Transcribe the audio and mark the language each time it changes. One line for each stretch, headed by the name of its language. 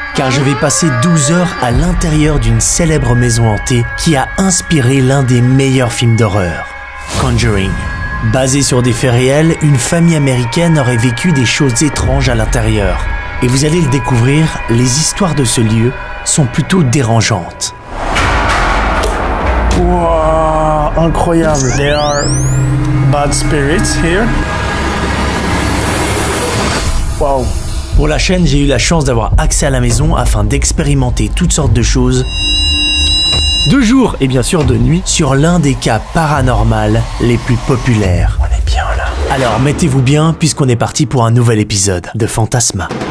French: Car je vais passer 12 heures à l'intérieur d'une célèbre maison hantée qui a inspiré l'un des meilleurs films d'horreur, Conjuring. Basé sur des faits réels, une famille américaine aurait vécu des choses étranges à l'intérieur. Et vous allez le découvrir, les histoires de ce lieu sont plutôt dérangeantes. Wow, incroyable.
English: There are bad spirits here. Wow.
French: Pour la chaîne, j'ai eu la chance d'avoir accès à la maison afin d'expérimenter toutes sortes de choses, de jour et bien sûr de nuit, sur l'un des cas paranormaux les plus populaires. On est bien là. Alors mettez-vous bien puisqu'on est parti pour un nouvel épisode de Fantasma.